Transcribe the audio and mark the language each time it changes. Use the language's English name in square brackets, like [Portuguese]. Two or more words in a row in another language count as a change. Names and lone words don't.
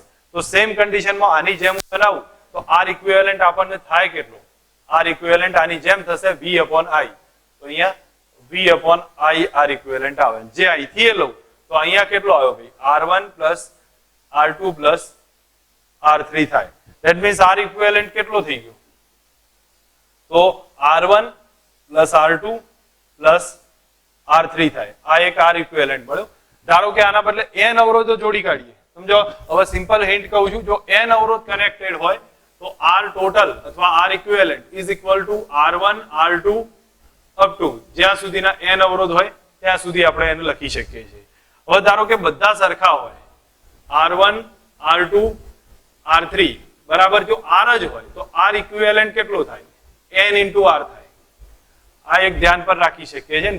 [Gujarati] તો સેમ કન્ડિશનમાં આની જેમ બનાવું તો R ઇક્વિવેલન્ટ આપણને થાય કેટલો? R ઇક્વિવેલન્ટ આની જેમ થશે V upon I. તો અહીંયા V upon I R ઇક્વિવેલન્ટ આવે. જે અહીંથી લઉં તો અહીંયા કેટલો આવ્યો ભાઈ? R1 plus R2 plus R3 થાય. [English] That means [Gujarati] R equivalent કેટલો થઈ ગયો? તો R1 plus R2 plus R3 થાય. આ એક R equivalent મળ્યો. ધારો કે આના બદલે n અવરોધો જોડી કાઢીએ. સમજો, હવે સિમ્પલ હિન્ટ કહું છું, જો n અવરોધ કનેક્ટેડ હોય તો R total અથવા [English] R equivalent is equal to R1 R2 up to [Gujarati] જ્યાં સુધીના n અવરોધ હોય ત્યાં સુધી આપણે એને લખી શકીએ છીએ. હવે ધારો કે બધા સરખા હોય, R1 R2 R3 બરાબર, જો R જ હોય તો R ઇક્વિવેલન્ટ કેટલો થાય? n into R થાય. આ એક ધ્યાન પર રાખી શકીએ છીએ.